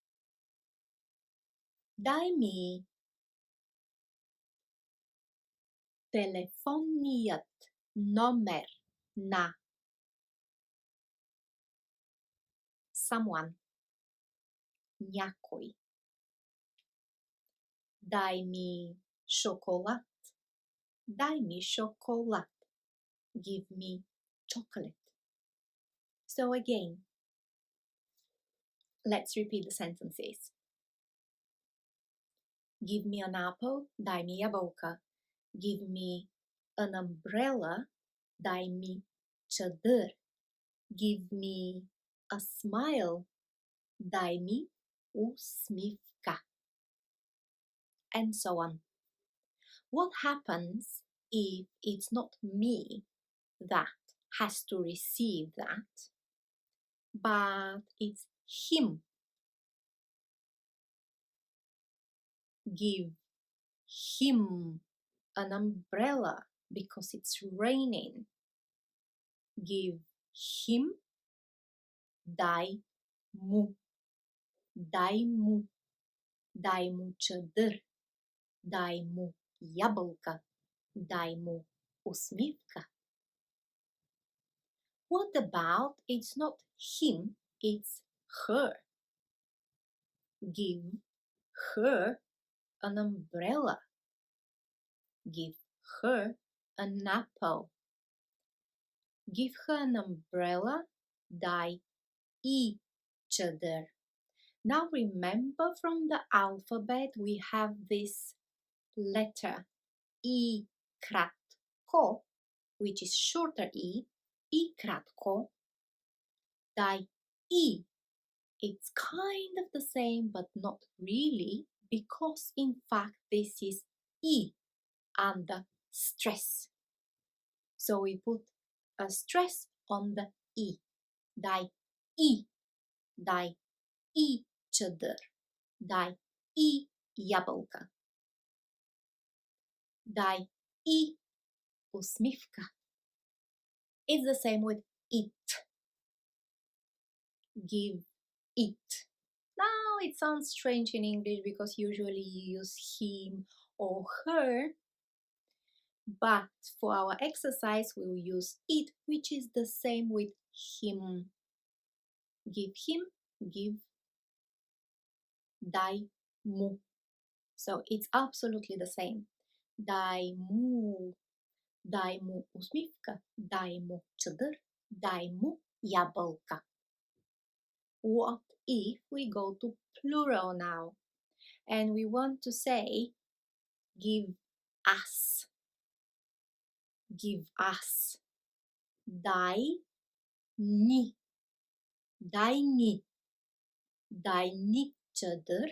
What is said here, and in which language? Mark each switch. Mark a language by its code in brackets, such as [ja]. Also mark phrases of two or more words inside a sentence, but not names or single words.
[bg] Дай ми телефонният номер на someone, някой. Дай ми шоколад. Дай ми шоколад. [en] Give me chocolate. So again, let's repeat the sentences. Give me an apple. [bg] Дай ми ябълка. [en] Give me an umbrella. [bg] Дай ми чадър. [en] Give me a smile. [bg] Дай ми усмивка. [en] And so on. What happens if it's not me that has to receive that, but it's him? Give him an umbrella because it's raining. Give him. [bg] Дай му. Дай му. Дай му чадър. Дай му ябълка. Дай му усмивка. [en] What about it's not him, it's her? Give her an umbrella. Give her an apple. Give her an umbrella. [bg] Дай и чадър. [en] Now remember from the alphabet we have this letter E кратко, which is shorter E, E кратко. [bg] Дай и. [en] It's kind of the same but not really, because in fact this is E under stress. So we put a stress on the E. [bg] Дай и. Дай и чадър. Дай и ябълка. Дай и усмивка. [en] It's the same with it. Give it. Now it sounds strange in English because usually you use him or her, but for our exercise we will use it, which is the same with him. Give him, give, [bg] дай му. [en] So it's absolutely the same. [bg] Дай му усмивка, дай му чадър, дай му ябълка. [en] What if we go to plural now and we want to say give us? Give us. [bg] Дай ни. Дай ни. Дай ни чадър.